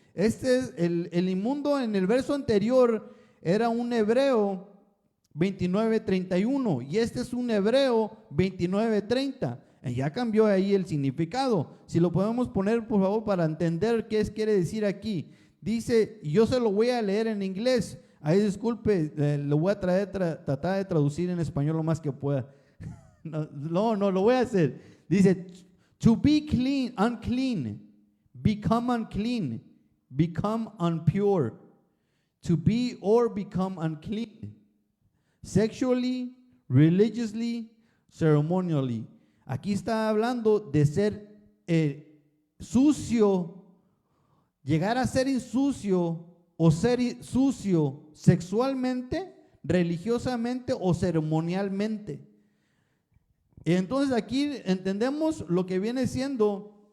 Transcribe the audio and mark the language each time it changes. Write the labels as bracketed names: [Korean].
[Spanish] Este es el inmundo. En el verso anterior era un hebreo 29:31 y este es un hebreo 29:30. Ya cambió ahí el significado. Si lo podemos poner, por favor, para entender qué quiere decir aquí. Dice, y yo se lo voy a leer en inglés. Ahí disculpe, lo voy a tratar de traducir en español lo más que pueda. No, lo voy a hacer. [English] Dice, to be clean, unclean, become unclean, become impure, to be or become unclean, sexually, religiously, ceremonially. [Spanish] Aquí está hablando de ser sucio, llegar a ser insucio o ser sucio sexualmente, religiosamente o ceremonialmente. Entonces aquí entendemos lo que viene siendo.